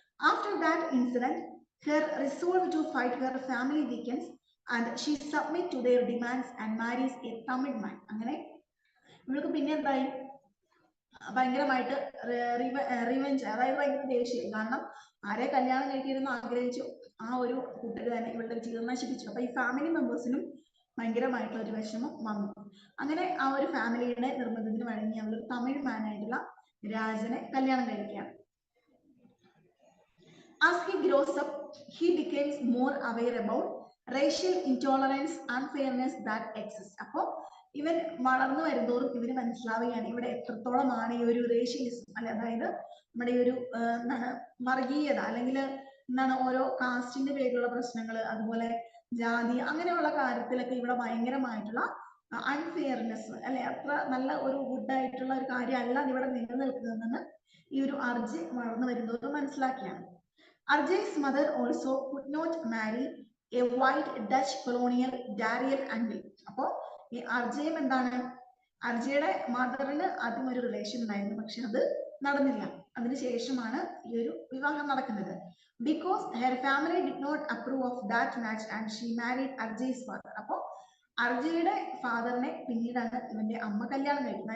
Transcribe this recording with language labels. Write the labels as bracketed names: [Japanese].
[English] After that incident her resolve to fight her family weakens and she submit to their demands and marries a Tamil man. [Malayalam] അങ്ങനെ ഇവൾക്ക് പിന്നെ എന്തായി, ഭയങ്കരമായിട്ട് revenge, അതായത് ഭയങ്കര ദേഷ്യം. കാരണം ആരെ കല്യാണം കഴിക്കരുതെന്ന് ആഗ്രഹിച്ചു ആ ഒരു കൂട്ടര് തന്നെ ഇവളുടെ ജീവിതം നശിപ്പിച്ചു. അപ്പൊ ഈ ഫാമിലി മെമ്പേഴ്സിനും ഭയങ്കരമായിട്ടുള്ള ഒരു വിഷമം വന്നു. അങ്ങനെ ആ ഒരു ഫാമിലിയുടെ നിർബന്ധത്തിന് വഴങ്ങി അവൾ തമിഴ് മാനായിട്ടുള്ള രാജനെ കല്യാണം കഴിക്കുകയാണ്. [English] As he grows up, he becomes more aware about racial intolerance, unfairness that exists. [Malayalam] അപ്പോൾ ഇവൻ വളർന്നു വരുന്നതോറും ഇവന് മനസ്സിലാവുകയാണ് ഇവിടെ എത്രത്തോളമാണ് ഈ ഒരു റേഷ്യലിസം അല്ലെ, അതായത് നമ്മുടെ ഈ ഒരു എന്താണ് വർഗീയത, അല്ലെങ്കിൽ എന്താണ് ഓരോ കാസ്റ്റിന്റെ പേരിലുള്ള പ്രശ്നങ്ങൾ, അതുപോലെ ജാതി, അങ്ങനെയുള്ള കാര്യത്തിലൊക്കെ ഇവിടെ ഭയങ്കരമായിട്ടുള്ള അൺഫെയർനെസ് അല്ലെ, അത്ര നല്ല ഒരു ഗുഡ് ആയിട്ടുള്ള ഒരു കാര്യമല്ല ഇവിടെ നിലനിൽക്കുന്നതെന്ന് ഈ ഒരു അർജി വളർന്നു വരുന്നതോറും മനസ്സിലാക്കിയാണ്. [English] Arjay's mother also could not marry a white Dutch colonial Dariel Angle. [Malayalam] അപ്പോൾ ഈ അർജയും എന്താണ്, അർജയുടെ മദറിന് ആദ്യം ഒരു റിലേഷൻ ഉണ്ടായിരുന്നു, പക്ഷെ അത് നടന്നില്ല. അതിനുശേഷമാണ് ഈ ഒരു വിവാഹം നടക്കുന്നത്. [English] Because her family did not approve of that match and she married Arjay's father. [Malayalam] അപ്പോൾ അർജയുടെ ഫാദറിനെ പിന്നീടാണ് ഇവന്റെ അമ്മ കല്യാണം കഴിക്കുന്നത്.